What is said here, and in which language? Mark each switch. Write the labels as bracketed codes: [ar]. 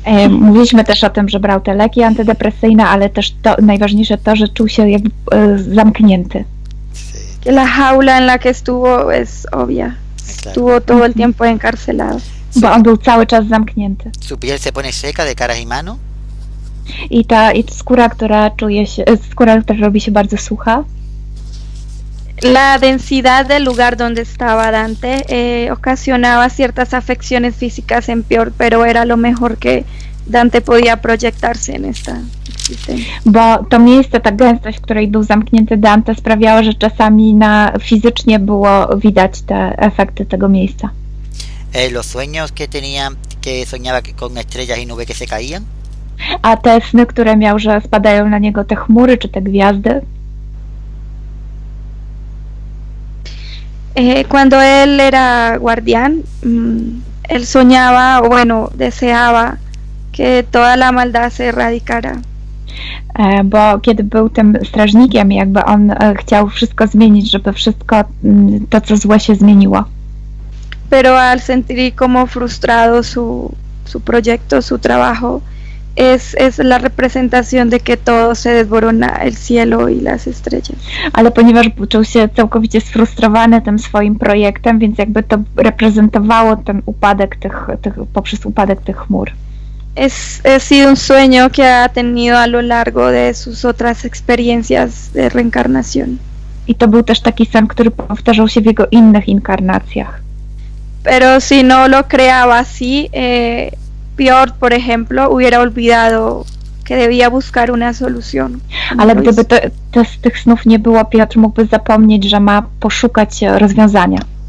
[pl] Mówiliśmy też o tym, że brał te leki antydepresyjne, ale też najważniejsze to, że czuł się jakby zamknięty. [es] Que la jaula en la que estuvo es obvia. Estuvo todo el tiempo encarcelado. [pl] Bo on był cały czas zamknięty. [es] Su piel se pone seca de caras y manos. [pl] I skóra, która robi się bardzo sucha. [es] La densidad del lugar donde estaba Dante ocasionaba ciertas afecciones físicas en Piotr, pero era lo mejor que Dante podía proyectarse en esta existencia. [pl] Bo to miejsce, ta gęstość, w której był zamknięty Dante, sprawiała, że czasami fizycznie było widać te efekty tego miejsca. [es] Los sueños que tenía, que soñaba con estrellas y nubes que se caían. [pl] A te sny, które miał, że spadają na niego te chmury czy te gwiazdy. [es] Cuando él era guardián, él soñaba, o bueno, deseaba que toda la maldad se erradicara. [pl] Bo kiedy był tym strażnikiem, jakby on chciał wszystko zmienić, żeby wszystko to, co złe, się zmieniło. [es] Pero al sentir como frustrado su proyecto, su trabajo, es la representación de que todo se desborona, el cielo y las estrellas. [pl] Ale ponieważ czuł się całkowicie sfrustrowany tym swoim projektem, więc jakby to reprezentowało ten upadek poprzez upadek tych chmur. [es] Ha sido un sueño que ha tenido a lo largo de sus otras experiencias de reencarnación. [pl] I to był też taki sen, który powtarzał się w jego innych inkarnacjach. [es] Pero si no lo creaba así, Piotr, por ejemplo, hubiera olvidado que debía buscar una solución. [pl] Ale gdyby to z tych snów nie było, Piotr mógłby zapomnieć, że ma poszukać rozwiązania.